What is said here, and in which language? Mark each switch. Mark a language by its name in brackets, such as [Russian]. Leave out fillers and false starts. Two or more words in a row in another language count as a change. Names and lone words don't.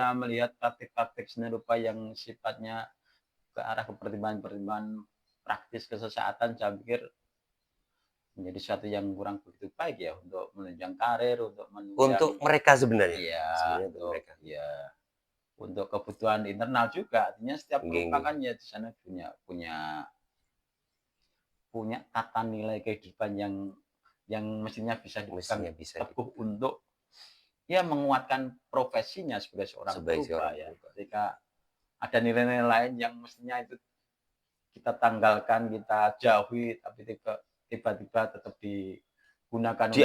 [Indonesian] saya melihat praktik-praktik seni rupa yang sifatnya ke arah pertimbangan-pertimbangan praktis kesesaatan, saya pikir menjadi sesuatu yang kurang begitu baik ya untuk menunjang karir, untuk menunjang untuk mereka sebenarnya, iya, sebenarnya untuk untuk mereka. ya untuk kebutuhan internal juga. Artinya setiap [Javanese] Nggih [Indonesian] perupa [Javanese] nggih, [Indonesian] kan ya di sana punya punya punya tata nilai kehidupan yang mestinya bisa dipegang mestinya bisa teguh untuk ya menguatkan profesinya sebagai seorang sebagai seorang perupa ya. perupa. Ketika ada nilai-nilai lain yang mestinya itu kita tanggalkan, kita jauhi, tapi tiba-tiba tetap digunakan untuk